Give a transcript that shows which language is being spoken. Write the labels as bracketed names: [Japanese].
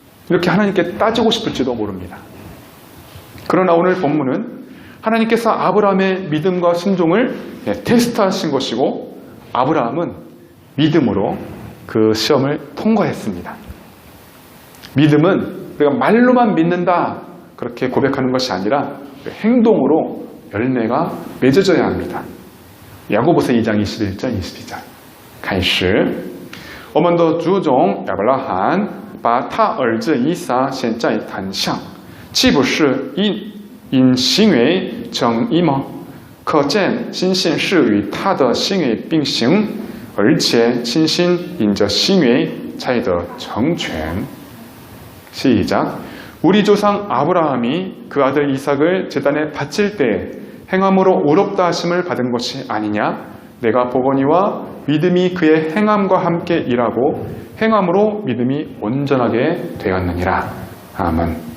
[Korean] 이렇게 하나님께 따지고 싶을지도 모릅니다. 그러나 오늘 본문은 하나님께서 아브라함의 믿음과 순종을 테스트하신 것이고 아브라함은 믿음으로 그 시험을 통과했습니다. 믿음은 우리가 말로만 믿는다 그렇게 고백하는 것이 아니라 행동으로 열매가 맺어져야 합니다. 야고보서 2장 21절 22절 [Chinese] 开始我们的祖宗亚伯拉罕把他儿子以撒献在坛上岂不是因行为称义吗？可见信心是与他的行为并行而且信心因着行为才得成全 [Korean] 시작 우리 조상 아브라함이 그 아들 이삭을 제단에 바칠 때 행함으로 의롭다 하심을 받은 것이 아니냐 내가 보거니와 믿음이 그의 행함과 함께 일하고 행함으로 믿음이 온전하게 되었느니라 아멘.